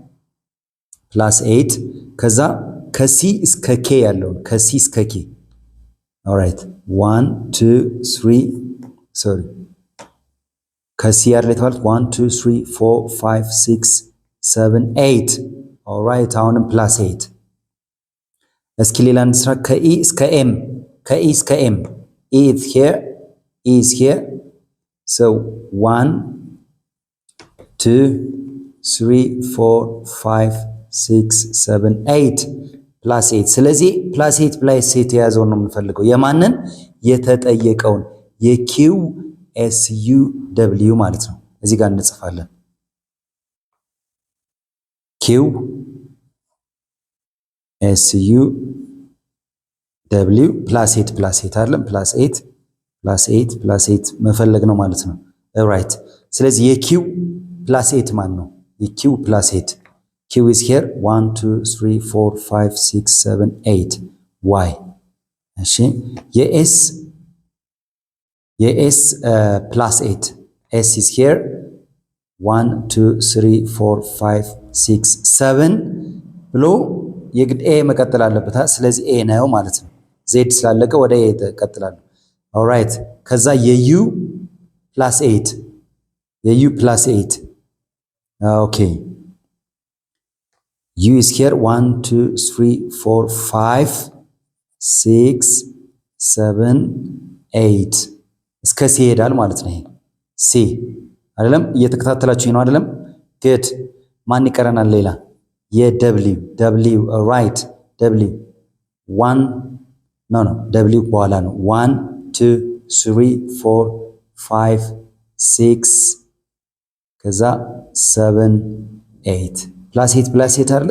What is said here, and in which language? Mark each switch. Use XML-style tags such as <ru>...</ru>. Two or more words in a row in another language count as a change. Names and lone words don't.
<am>8 ከዛ ከሲ እስከ ኬ ያለውን ከሲ እስከ ኬ ኦልራይት 1 2 3 ሶሪ ከሲ አይደል የተባልኩት 1 2 3 4 5 6 7 8 ኦልራይት። አሁንም ፕላስ 8 እስኪ ሌላ እንስራ። ከኢ እስከ ኤም</am> <en>is here so</en> <am>1 2 3 4 5 6 7 8 ፕላስ 8። ስለዚህ ፕላስ 8 ፕላስ 8 የያዘውን ነው የምንፈልገው። የማንን? የተጠየቀውን የኪው ኤስ ዩ ደብሊው ማለት ነው። እዚህ ጋር እንጽፋለን ኪው ኤስ ዩ ደብሊው ፕላስ 8 አይደለም ፕላስ 8 መፈለግ ነው ማለት ነው። ራይት። ስለዚህ የኪው ፕላስ 8 ማን ነው? የኪው ፕላስ 8 ኪው</am> <en>is here</en> <am>1 2 3 4 5 6 7 8 ዋይ። እሺ የኤስ ፕላስ 8 ኤስ</am> <en>is here</en> <am>1 2 3 4 5 6 7 ብሎ የግድ ኤ መቀጠል አለበት። ስለዚህ ኤ ነው ማለት ነው። ዜድ ስላለቀ ወደ ኤ ተቀጥላሉ። ኦልራይት። ከዛ የዩ ፕላስ 8 ኦኬ ዩ</am> <en>is here</en> <am>1 2 3 4 5 6 7 8 እስከ ሲ ይሄዳል ማለት ነው። ይሄ ሲ አይደለም? እየተከታተላችሁ ነው አይደለም? ግድ ማን ይቀረናል? ሌላ የደብሊው ደብሊው ራይት ደብሊው 1 ኖ ደብሊው በኋላ ነው። 1 2 3 4 5 6 ከዛ 7 8 ፕላስ 8 አይደለ?</am>